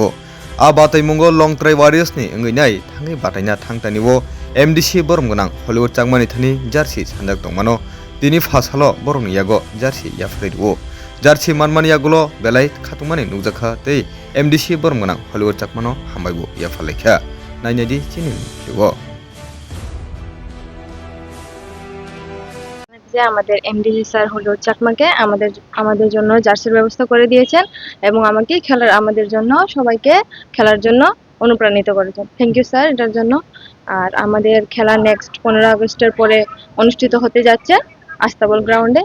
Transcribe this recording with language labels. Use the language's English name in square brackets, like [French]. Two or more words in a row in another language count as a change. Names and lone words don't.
[Kok Borok] आ बातायमुंगो लंट्राइ वारियर्सनि ओंगैनाय थाङै बातायना थांतानिवो एमडिसि बरमगोनां हलिउड चांमानि थानि जार्सि सानजाक दंमानो दिनि फासालो बरमनि यागो जार्सि याफ्राइदो जार्सि मानमानि यागुलो बेलाय खातुमानि नुजाखा तै एमडिसि बरमगोनां हलिउड चाकमानो हामबायबो याफालायखा नायनायदि चिनि देवो [Bangla] যে আমাদের এমডিসি স্যার হলো চাকমাকে আমাদের জন্য জার্সির ব্যবস্থা করে দিয়েছেন এবং আমাদের জন্য সবাইকে খেলার জন্য অনুপ্রাণিত করেছেন। [English] Thank you [Bangla] স্যার এটার জন্য। আর আমাদের খেলা নেক্সট 15 আগস্টের পরে অনুষ্ঠিত হতে যাচ্ছে আস্তাবল গ্রাউন্ডে।